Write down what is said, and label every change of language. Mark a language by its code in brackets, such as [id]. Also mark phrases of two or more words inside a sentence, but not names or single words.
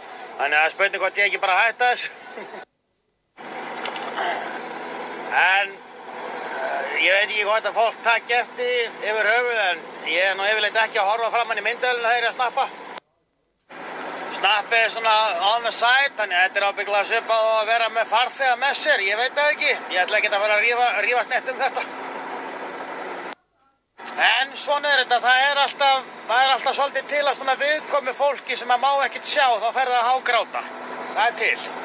[is] Þannig að spurning hvort ég ekki bara hætta þessu. En ég veit ekki hvort að fólk takk eftir yfir höfuð, en ég er nú yfirleitt ekki að horfa framan í myndavélina þegar ég er að snappa. Snappið er svona [en] on the side, [is] þannig að þetta er ábyggilega svipað á að vera með farþega með sér, ég veit það ekki. Ég ætla ekki að fara að rífast neitt um þetta. En svona er þetta, það er alltaf svolítið til að svona viðkomi fólki sem að má ekkert sjá, þá fer það að hágráta. Það er til.